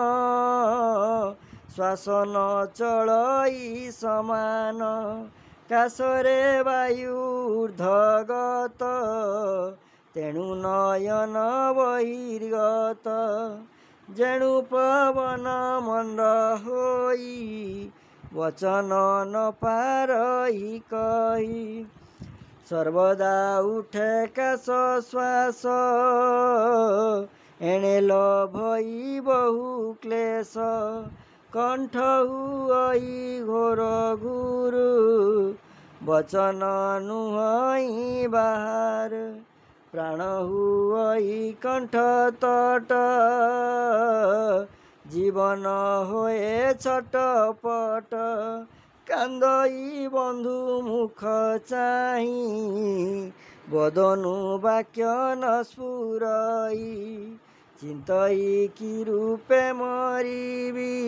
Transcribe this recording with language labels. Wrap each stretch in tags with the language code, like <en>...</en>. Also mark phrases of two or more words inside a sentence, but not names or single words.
<or>ଶ୍ୱାସ ନ ଚଳଇ ସମାନ କାଶରେ ବାୟୁ ଊର୍ଦ୍ଧ୍ୱଗତ ତେଣୁ ନୟନ ବହିର୍ଗତ ଯେଣୁ ପବନ ମନ୍ଦ ହୋଇ ବଚନ ନ ପାରଇ କହି ସର୍ବଦା ଉଠେ କାଶ ଶ୍ୱାସ ଏଣେ ଲୋଭଇ ବହୁ କ୍ଲେଶ କଣ୍ଠ ହୁଅଇ ଘୋର ଗୁରୁ ବଚନ ନୁହଁଇ ବାହାର ପ୍ରାଣ ହୁଇ କଣ୍ଠ ତଟ ଜୀବନ ହୋଏ ଛଟପଟ କାନ୍ଦଇ ବନ୍ଧୁ ମୁଖ ଚାହି ବଦନୁ ବାକ୍ୟ ନ ସ୍ଫୁରଇ ଚିନ୍ତଇ କି ରୂପେ ମରିବି</or>